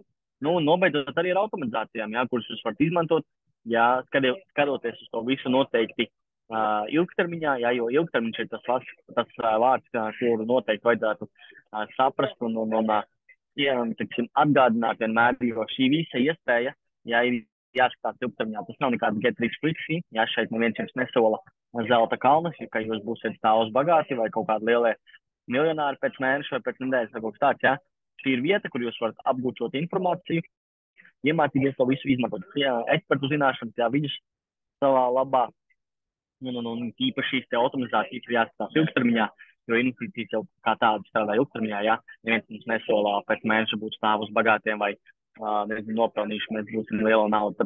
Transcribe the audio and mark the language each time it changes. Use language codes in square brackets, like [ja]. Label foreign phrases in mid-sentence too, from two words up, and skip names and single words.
[lv] Nu, nobeidzot arī ar automatizācijām, ja, kuras jūs varat izmantot, ja, skatoties uz to visu noteikti ilgtermiņā, ja, jo ilgtermiņš ir tas vārds, kuru noteikti vajadzētu saprast un tiksim, atgādināt vienmēr, jo šī visa iespēja, ja, ir jāskatās ilgtermiņā. Tas nav nekāds [en] get rich quick scheme, [lv] ja šeit neviens jums nesola zelta kalnas, ka jūs būsiet stāvus bagāti vai kaut kādi lielie miljonāri pēc mēneša vai pēc nedēļas vai kaut kas tāds, ja. Šī ir vieta, kur jūs varat apgūt šo informāciju, iemācīties to visu izmantot. Jā, ekspertu zināšanas, jā, viņus savā labā, un īpaši šīs te automatizācijas ir jāskatās ilgtermiņā, jo investīcijas jau kā tādas strādā ilgtermiņā, ja neviens mums nesolā pēc mēneša būt stāvus bagātiem vai nezinu, nopelnījuši, mēs būsim liela nauda.